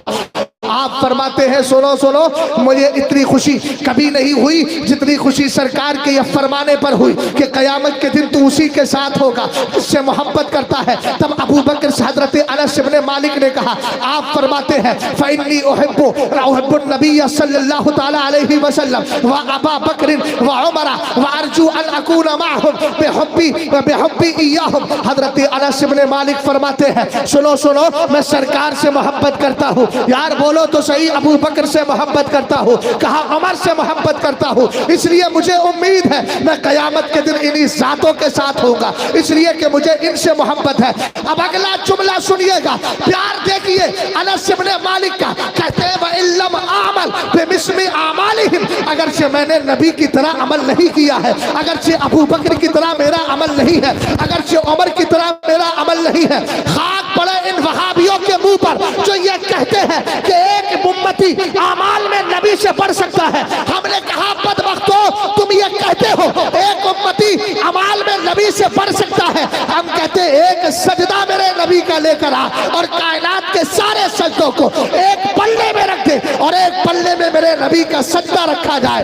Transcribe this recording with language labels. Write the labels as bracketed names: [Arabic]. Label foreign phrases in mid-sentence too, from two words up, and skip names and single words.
[Hindi] आप फरमाते हैं सुनो सुनो, मुझे इतनी खुशी कभी नहीं हुई जितनी खुशी सरकार के ये फरमाने पर हुई कि कयामत के दिन तू उसी के साथ होगा उससे मोहब्बत करता है। तब अबू बकर से हजरत अनस इब्ने मालिक ने कहा, आप फरमाते हैं [Arabic] فإني أحب النبي صلى الله تعالى عليه وسلم وأبا بكر وعمر وأرجو أن أكون معهم بحبي إياهم. [Hindi] हजरत अनस इब्ने मालिक फरमाते हैं सुनो सुनो, मैं सरकार से मोहब्बत करता हूँ। यार बोलो तो सही, अबू बकर से मोहब्बत करता हूँ, कहा उमर से मोहब्बत करता हूँ, इसलिए मुझे उम्मीद है मैं कयामत के दिन इन्हीं जातों के साथ होगा, इसलिए कि मुझे इनसे मोहब्बत है। अब अगला जुमला सुनिएगा, प्यार देखिए अनस इब्ने मालिक का। कहते हैं [Arabic] وإن لم أعمل بمثل أعمالهم, [Hindi] अगर से मैंने नबी की तरह अमल नहीं किया है, अगर से अबू बकर की तरह मेरा अमल नहीं है, अगर से उमर की तरह मेरा अमल नहीं है, खाक पड़े इन वहाबियों के मुंह पर जो ये कहते हैं कि एक उम्मती आमाल में नबी से बढ़ सकता है। हमने कहा बदबख्तों, तुम ये कहते हो एक उम्मती अमाल में नबी से बढ़ सकता है, हम कहते एक सजदा मेरे नबी का लेकर आ और कायनात के सारे सजदों को एक पल्ले में रख दे और एक पल्ले में मेरे नबी का सजदा रखा जाए।